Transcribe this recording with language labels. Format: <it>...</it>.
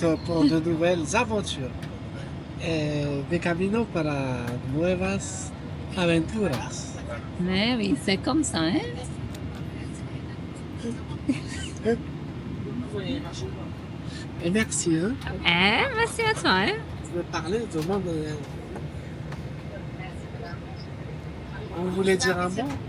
<fr>route pour de nouvelles aventures.</fr> <es>De camino para nuevas aventuras.</es> <fr>Mais oui, c'est comme ça, hein? Et merci, hein. Merci à toi, hein? Tu veux parler, demande. On voulait dire un mot.</fr>